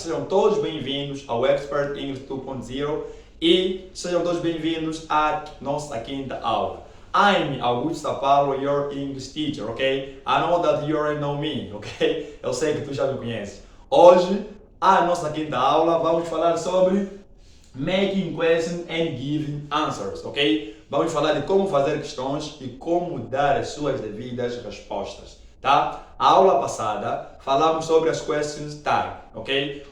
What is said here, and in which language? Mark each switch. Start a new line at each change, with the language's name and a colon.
Portuguese: Sejam todos bem-vindos ao Expert English 2.0 e sejam todos bem-vindos à nossa quinta aula.
English: I'm Augusto Paulo, your English teacher, ok? I know that you already know me, ok?
Portuguese: Eu sei que tu já me conheces. Hoje, a nossa quinta aula, vamos falar sobre
English: making questions and giving answers,
Portuguese: ok? Vamos falar de como fazer questões e como dar as suas devidas respostas, tá? A aula passada falamos sobre as questions tag, ok?